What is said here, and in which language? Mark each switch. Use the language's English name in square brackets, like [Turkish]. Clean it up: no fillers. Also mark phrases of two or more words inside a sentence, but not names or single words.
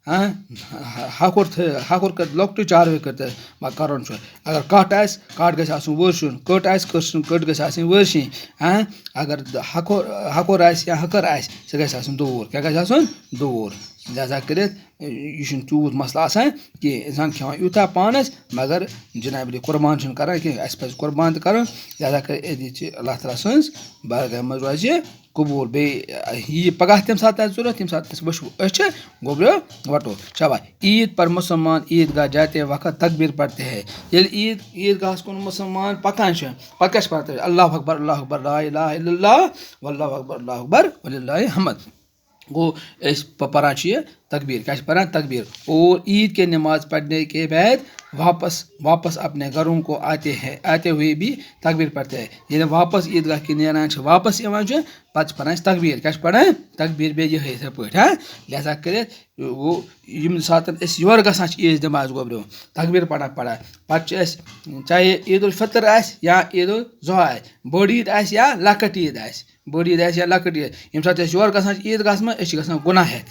[Kashmiri] ہَکھُر کٔرِتھ لۄکٹُے چاروٲے کٔرتَن مگر کَرُن چھُ اگر کَٹھ آسہِ کَٹھ گژھِ آسُن وٲرشُن کٔٹ آسہِ کٔٹ گژھِ آسٕنۍ وٲرشِنۍ اگر ہَکھُر آسہِ یا ہَکٕر آسہِ سُہ گژھِ آسُن دوٗر کیٛاہ گژھِ آسُن دوٗر لہذا کٔرِتھ یہِ چھُنہٕ تیوٗت مسلہٕ آسان کینٛہہ اِنسان کھٮ۪وان یوٗتاہ پانَس مگر جِنابِ علی قۄربان چھُنہٕ کَران کینٛہہ اَسہِ پَزِ قۄربان تہِ کَرُن لہذا کٔرِتھ أتی چھِ اللہ تعالیٰ سٕنٛز بارگاہ منٛز روزِ قبوٗل بیٚیہِ یی پَگاہ تَمہِ ساتہٕ آسہِ ضوٚرَتھ تَمہِ ساتہٕ أسۍ وٕچھو أچھِ گوٚبریو وَٹو شاباش [Urdu] عیٖد پر مُسلمان عیٖد گاہ جاتے وقت تقبیٖر پَرتے ہے [Kashmiri] ییٚلہِ عیٖد گاہَس کُن مُسلمان پَکان چھِ پَتہٕ کیٛاہ چھِ پَران [Arabic] اللہ اکبر لا الہ الا اللہ واللہ اکبر اللہ اکبر وللہ الحمد [Kashmiri] گوٚو أسۍ پَران چھِ یہِ تقبیٖر کیٛاہ چھِ پَران [Urdu] تقبیٖر اور عیٖد کے نماز پڑھنے کے بعد واپس اپنے گروں کو آتے ہوئے بھی تقبیٖر پَرتے ہے [Kashmiri] ییٚلہِ واپس عیٖد گاہ کِنۍ نیران چھِ واپس یِوان چھِ پَتہٕ چھِ پَران أسۍ تقبیٖر کیٛاہ چھِ پَران تقبیٖر بیٚیہِ یِہے یِتھَے پٲٹھۍ لہذا کٔرِتھ گوٚو ییٚمہِ ساتہٕ أسۍ یورٕ گژھان چھِ عیٖذ نٮ۪ماز گوٚبریو تقبیٖر پَران پَتہٕ چھِ أسۍ چاہے عیٖدالفطر آسہِ یا عیٖدالضحیٰ آسہِ بٔڑ عیٖد آسہِ یا لۄکٕٹ عیٖد آسہِ بٔڑ عیٖد آسہِ یا لۄکٕٹ عیٖد ییٚمہِ ساتہٕ أسۍ یورٕ گژھان چھِ عیٖد گاہَس منٛز أسۍ چھِ گژھان گۄناہ ہٮ۪تھ کیٛاہ